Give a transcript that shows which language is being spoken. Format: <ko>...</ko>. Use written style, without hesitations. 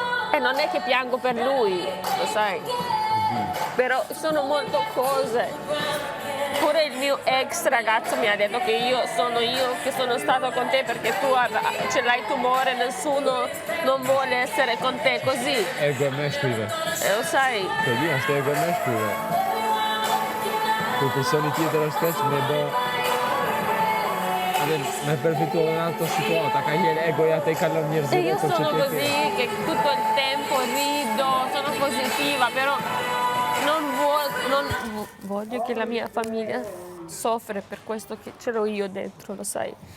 <it>E non è che piango per lui, lo sai. Però sono molte cose. Pure il mio ex ragazzo mi ha detto che io che sono stato con te perché tu ce l'hai tumore, nessuno non vuole essere con te così.</it> <sq>Ego e me shkrive.</sq> <it>E lo sai.</it> <sq>Të di, është ego e me shkrive. Kur personi tjetër është keq, me përfitu në ato situata, ka njëri egoja te i kalon njerëzit.</sq> <it>E io sono così, che tutto il tempo rido, sono positiva, però non voglio che la mia famiglia soffre per questo che ce l'ho io dentro, lo sai.</it>